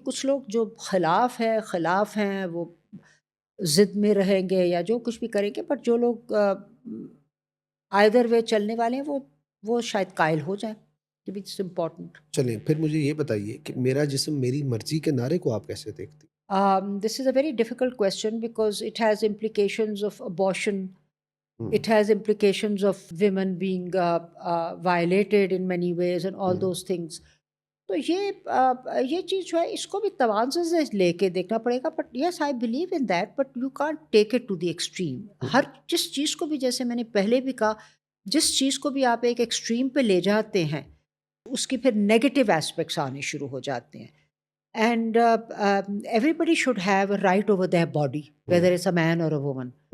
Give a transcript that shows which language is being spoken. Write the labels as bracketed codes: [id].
[ur] کچھ لوگ جو خلاف ہیں وہ ضد میں رہیں گے یا جو کچھ بھی کریں گے، بٹ جو لوگ [en] either way [ur] چلنے والے ہیں وہ شاید قائل ہو جائیں کہ [en] It's important. [ur] چلیں پھر مجھے یہ بتائیے کہ میرا جسم میری مرضی کے نعرے کو آپ کیسے دیکھتی؟ [en] This is a very difficult question because it has implications of abortion. It has implications of women being violated in many ways and all those things. [ur] تو یہ چیز جو ہے اس کو بھی توازن سے لے کے دیکھنا پڑے گا. [en] But yes I believe in that, but you can't take it to the extreme. [ur] جس چیز کو بھی، جیسے میں نے پہلے بھی کہا، جس چیز کو بھی آپ ایک ایکسٹریم پہ لے جاتے ہیں اس کی پھر نیگیٹو ایسپیکٹس آنے شروع ہو جاتے ہیں. [en] And everybody should have a right over their body, whether it's a man or a woman.